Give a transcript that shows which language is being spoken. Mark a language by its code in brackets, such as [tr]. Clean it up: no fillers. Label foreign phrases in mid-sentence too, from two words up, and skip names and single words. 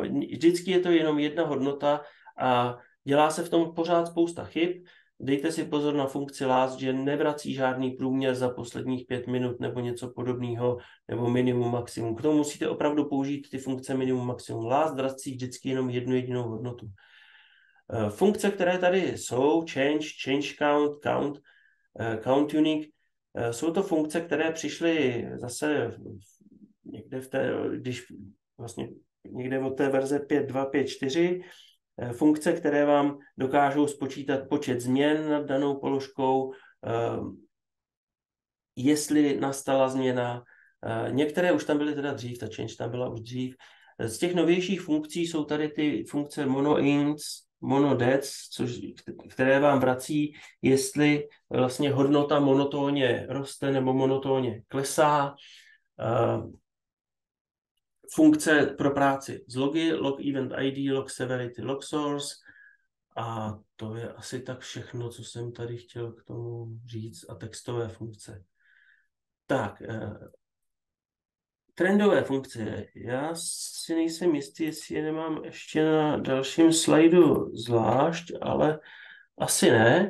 [cs] Vždycky je to jenom jedna hodnota a dělá se v tom pořád spousta chyb. Dejte si pozor na funkci last, že nevrací žádný průměr za posledních 5 minut nebo něco podobného, nebo minimum, maximum. K tomu musíte opravdu použít ty funkce minimum, maximum. Last vrací vždycky jenom jednu jedinou hodnotu. Funkce, které tady jsou, [en] change count, count unique, [cs] jsou to funkce, které přišly zase někde někde od té verze 5.2, 5.4, funkce, které vám dokážou spočítat počet změn nad danou položkou, jestli nastala změna. Některé už tam byly teda dřív, ta change tam byla už dřív. Z těch novějších funkcí jsou tady ty funkce monoints, monodets, které vám vrací, jestli vlastně hodnota monotónně roste nebo monotónně klesá. Funkce pro práci z logy, [en] log event ID, log severity, log source. [cs] A to je asi tak všechno, co jsem tady chtěl k tomu říct. A textové funkce. Tak, trendové funkce. Já si nejsem jistý, jestli je nemám ještě na dalším slajdu zvlášť, ale asi ne.